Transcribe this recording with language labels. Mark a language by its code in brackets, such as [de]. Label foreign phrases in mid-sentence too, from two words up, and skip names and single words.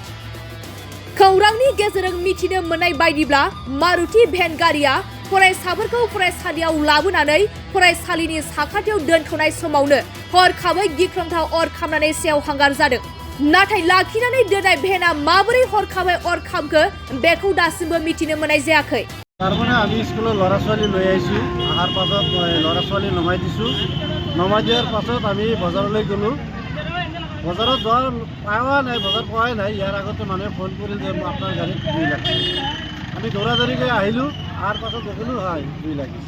[brx] खौरांनि गेजेरजों मिथिनो मोननाय बायदिब्ला मारुति भेन गारिया फरायसाफोरखौ फरायसालियाव लाबोनानै फरायसालिनि साखाथियाव दोनथ'नाय समावनो हरखाबै गिख्रंथाव अर खामनानै सेवहांगार जादों। नाथाय लाखिनानै दोननाय भेना माबोरै हरखाबै अर खामखो बेखौ दासिमबो मिथिनो मोननाय जायाखै। [as] তাৰমানে আমি স্কুলৰ ল'ৰা ছোৱালী লৈ আহিছোঁ। অহাৰ পাছত ল'ৰা ছোৱালী নমাই দিছোঁ। নমাই দিয়াৰ পাছত আমি বজাৰলৈ গ'লোঁ। বজাৰত যোৱাৰ পোৱা নাই, বজাৰ পোৱাই নাই। ইয়াৰ আগতে মানুহে ফোন কৰিল যে আপোনাৰ গাড়ীত 2 লাখ। আমি দৌৰা-দৌৰিকৈ আহিলোঁ। অহাৰ পাছত দেখিলোঁ হয় 2 লাখ দিছে।